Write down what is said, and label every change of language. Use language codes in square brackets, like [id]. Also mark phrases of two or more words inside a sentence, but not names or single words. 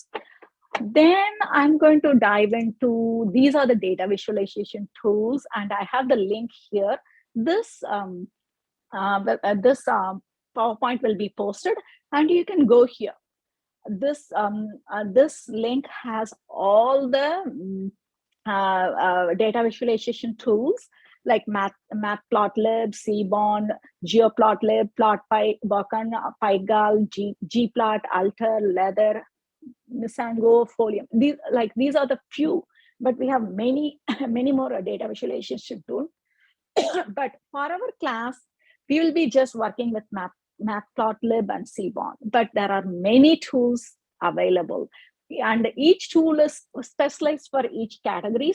[en] Then I'm going to dive into, these are the data visualization tools, and I have the link here. This PowerPoint will be posted, and you can go here. This link has all the data visualization tools like Matplotlib, Seaborn, GeoPlotlib, PlotPy, Bokan, Pygal, Gplot, Alter, Leather, Misango, Folium. These are the few, but we have many more data visualization tools. But for our class, we will be just working with Matplotlib and Seaborn. But there are many tools available, and each tool is specialized for each category.